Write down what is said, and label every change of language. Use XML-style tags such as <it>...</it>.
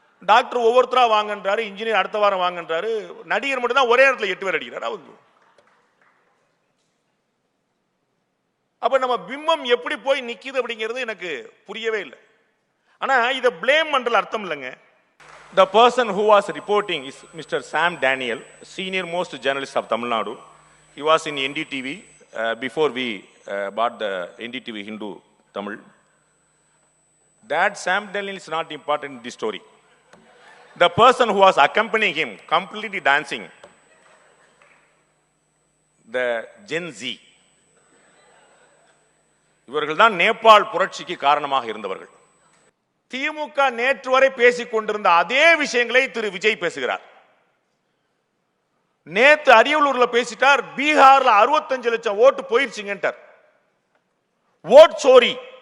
<ta>Doctor ஒவ்வொருத்தரா வாங்கன்றாரு, engineer அடுத்த வாரம் வாங்கன்றாரு, நடிகர் மட்டும் தான் ஒரே நேரத்தில் 8 பேர் அடிக்கிறார். அவங்க அப்ப நம்ம பிம்பம் எப்படி போய் நிக்குது அப்படிங்கிறது எனக்கு புரியவே இல்லை. ஆனா இத பிளேம் பண்ற அர்த்தம் இல்லைங்க.</ta> <en>The person who was reporting is Mr. Sam Daniel, senior most journalist of Tamil Nadu. He was in NDTV before we bought the NDTV Hindu Tamil. That Sam Daniel is not important in this story. The person who was accompanying him, completely dancing, the Gen Z.</en> <ta>இவர்கள் தான் நேபாள் புரட்சிக்கு காரணமாக இருந்தவர்கள். திமுக நேற்று வரை பேசிக் கொண்டிருந்த அதே விஷயங்களை திரு விஜய் பேசுகிறார். நேத்து அரியலூர்ல பேசிட்டார், பீகார்ல 65 லட்சம் ஓட்டு போயிருச்சுங்கன்றார். ஓட் சோரி.</ta>